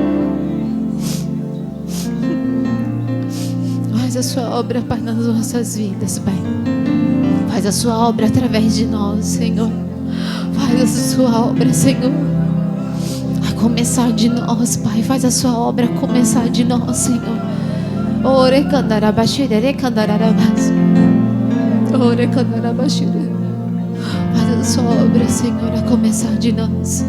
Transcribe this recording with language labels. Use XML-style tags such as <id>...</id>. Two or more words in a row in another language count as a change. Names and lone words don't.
<pt>Faz a sua obra, Pai, nas nossas vidas, Pai. Faz a sua obra através de nós, Senhor. Faz a sua obra, Senhor, a começar de nós, Pai. Faz a sua obra começar de nós, Senhor. Ore candarabashire, ore candarabas. Ore candarabashire. Faz a sua obra, Senhor, a começar de nós.</pt>